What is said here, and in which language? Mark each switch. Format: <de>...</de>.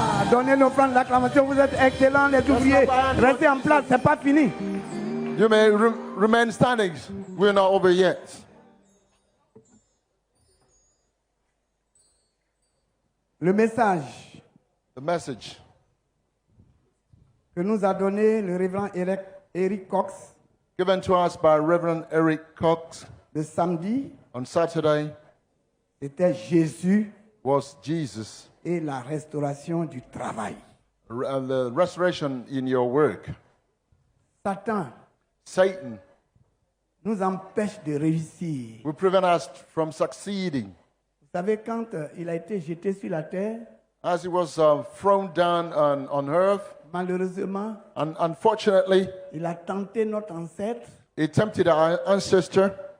<fr>Donnez l'offrande, l'acclamation, vous êtes excellents les ouvriers. Restez en place, c'est pas fini.</fr> <en>You may remain standing. We're not over yet.</en> <fr>Le message</fr> <en>The message</en> <fr>que nous a donné le révérend Eric Cox</fr> <en>given to us by Reverend Eric Cox</en> <fr>le samedi,</fr> <en>on Saturday</en> <fr>c'était Jésus</fr> <en>was Jesus,</en> <fr>et la restauration du travail.</fr> <en>the restoration in your work.</en> <fr>Satan</fr> <en>Satan</en> <fr>nous empêche de réussir.</fr> <en>will prevent us from succeeding.</en> <fr>Vous savez, quand il a été jeté sur la terre,</fr> <en>As he was thrown down on earth,</en> <fr>malheureusement,</fr> <en>and unfortunately,</en> <fr>il a tenté notre ancêtre,</fr> <en>he tempted our ancestor,</en>